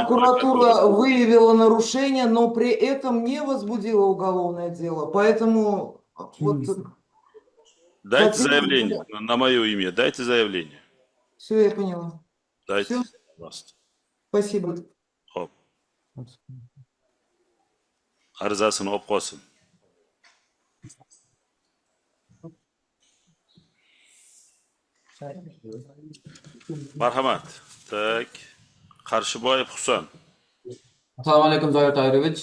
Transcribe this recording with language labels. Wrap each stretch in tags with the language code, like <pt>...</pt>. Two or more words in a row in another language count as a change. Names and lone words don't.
<ru>Прокуратура выявила нарушение, но при этом не возбудила уголовное дело. Поэтому... Вот, дайте заявление на мое имя. Дайте заявление. Все, я поняла. Дайте, Все? пожалуйста. Спасибо. Хоп.</ru> <uz>Arizasini olib qolsin. Marhamat. Tak. Qarshiboyev Husan.</uz> <ar>السلام عليكم</ar> <uz>Zoir Toirovich.</uz>